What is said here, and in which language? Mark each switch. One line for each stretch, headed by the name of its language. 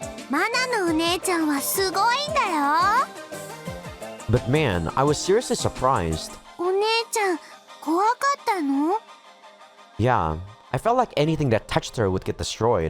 Japanese: マナのお姉ちゃんはすごいんだよ
English: But man, I was seriously surprised.
Japanese: お姉ちゃん怖かったの
English: Yeah, I felt like anything that touched her would get destroyed.